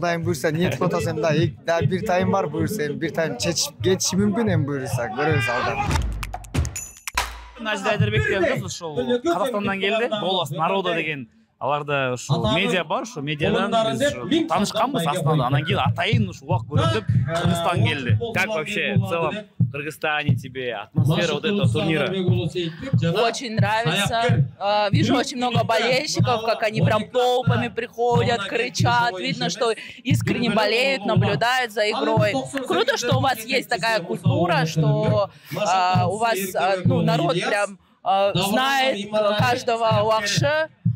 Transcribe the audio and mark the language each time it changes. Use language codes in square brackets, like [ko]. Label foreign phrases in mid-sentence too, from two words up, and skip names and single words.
[ky] Кудайым буюрса ниет кылып атасам да бир тайм бар, буюрса эми бир тайм чечип кетиши мүмкүн, эми буюрса көрөбүз алда. Назира Айдарбек деген кыз ушул Казакстандан келди. Голос народа деген аларда ушул медиа бар, ушул медиадан биз таанышканбыз астында. Анан кийин атайын ушул убак көрөм деп Кыргызстан келди. [ru] Как вообще в целом в Кыргызстане тебе атмосфера вот этого турнира? Очень нравится. Вижу очень много болельщиков, как они прям толпами приходят, кричат. Видно, что искренне болеют, наблюдают за игрой. Круто, что у вас есть такая культура, что у вас народ прям знает каждого улакчы.